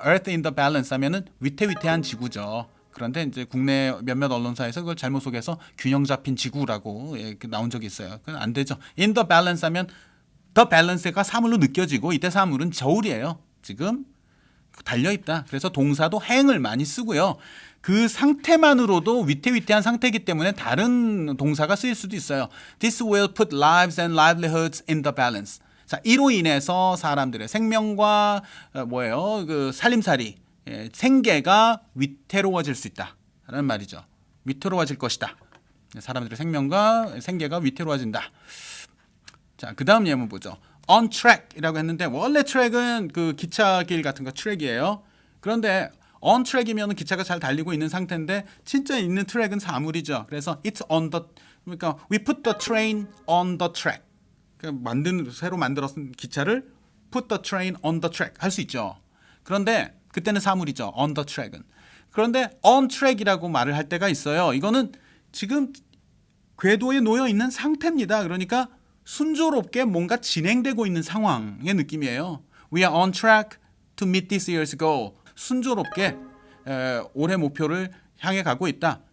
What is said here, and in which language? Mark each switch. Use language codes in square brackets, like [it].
[ko] Earth in the Balance 하면은 위태위태한 지구죠. 그런데 이제 국내 몇몇 언론사에서 그걸 잘못 속여서 균형 잡힌 지구라고 나온 적이 있어요. 그건 안 되죠. [en] In the balance [ko] 하면 [en] the balance [ko] 가 사물로 느껴지고 이때 사물은 저울이에요. 지금 달려있다. 그래서 동사도 행을 많이 쓰고요. 그 상태만으로도 위태위태한 상태이기 때문에 다른 동사가 쓰일 수도 있어요. [en] This will put lives and livelihoods in the balance. [ko] 자, 이로 인해서 사람들의 생명과 그 살림살이 생계가 위태로워질 수 있다라는 말이죠. 위태로워질 것이다. 사람들의 생명과 생계가 위태로워진다. 자, 그 다음 예문 보죠. [en] On track [ko] 이라고 했는데 원래 트랙은 그 기차길 같은 거 트랙이에요. 그런데 [en] on track [ko] 이면 기차가 잘 달리고 있는 상태인데 진짜 있는 트랙은 사물이죠. 그래서 [en] it's on the [ko] 그러니까 [en] we put the train on the track. [ko] 새로 만들었던 기차를 [en] put the train on the track [ko] 할 수 있죠. 그런데 그때는 사물이죠. [en] on the track [ko] 은. 그런데 [en] on track [ko] 이라고 말을 할 때가 있어요. 이거는 지금 궤도에 놓여 있는 상태입니다. 그러니까 순조롭게 뭔가 진행되고 있는 상황의 느낌이에요. [en] We are on track to meet this year's goal. [ko] 순조롭게 올해 목표를 향해 가고 있다.